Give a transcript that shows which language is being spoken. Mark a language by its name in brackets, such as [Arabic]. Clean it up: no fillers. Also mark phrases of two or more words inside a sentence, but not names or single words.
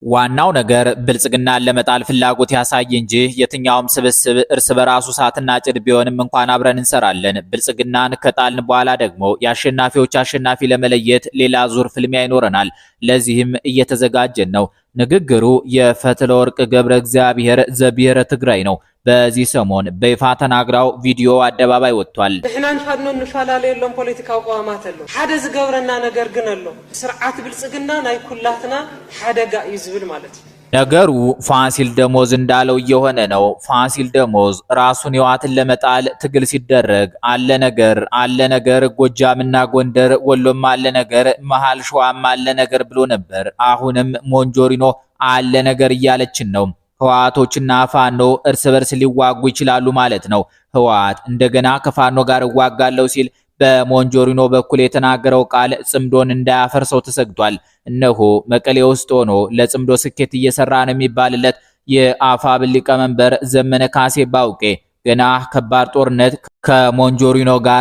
[Amharic] ዋናው ነገር ብልጽግናን ለመጣል ፍላጎት ያሳይ እንጂ የትኛውም ስብስብ እርስ በራሱ ሳትና ጭድ ቢሆንም እንኳን አብረን እንሰራለን። ብልጽግናን ከጣልን በኋላ ደግሞ የአሸናፊዎች አሸናፊ ለመለየት ሌላ ዙር ፍልሚያ ይኖረናል። ለዚህም እየተዘጋጀን ነው። ንግግሩ የፈትለወርቅ ገብረ እግዚአብሔር ዘብሔረ ትግራይ ነው። በዚህ ሰሞን በይፋ ተናግራው ቪዲዮ አደባባይ ወጥቷል። [Tigrinya] ንሕናን ፋኖ ንፈላለየሎም ፖለቲካዊ ቀዋማት ኣሎ ሓደ ዝገብረና ነገር ግን ኣሎ ስርዓት ብልጽግና ናይ ኩላትና ሓደጋ እዩ ዝብል ማለት እዩ። [Amharic] ነገሩ ፋሲል ደሞዝ እንዳለው እየሆነ ነው። ፋሲል ደሞዝ ራሱን ህወሓትን ለመጣል ትግል ሲደረግ አለ ነገር ጎጃምና ጎንደር ወሎም አለ ነገር መሃል ሸዋም አለ ነገር ብሎ ነበር። አሁንም ሞንጆሪኖ አለ ነገር እያለችን ነው። ህወሓቶችና ፋኖ እርስ በርስ ሊዋጉ ይችላሉ ማለት ነው። ህወሓት እንደገና ከፋኖ ጋር እዋጋለሁ ሲል በሞንጆሪኖ በኩል የተናገረው ቃል ጽምዶን እንዳያፈርሰው ተሰግቷል። እነሆ መቀሌ ውስጥ ሆኖ ለጽምዶ ስኬት እየሰራ ነው የሚባልለት የአፋብኃ ሊቀመንበር ዘመነ ካሴ ባውቄ ገና ከባድ ጦርነት ከሞንጆሪኖ ጋር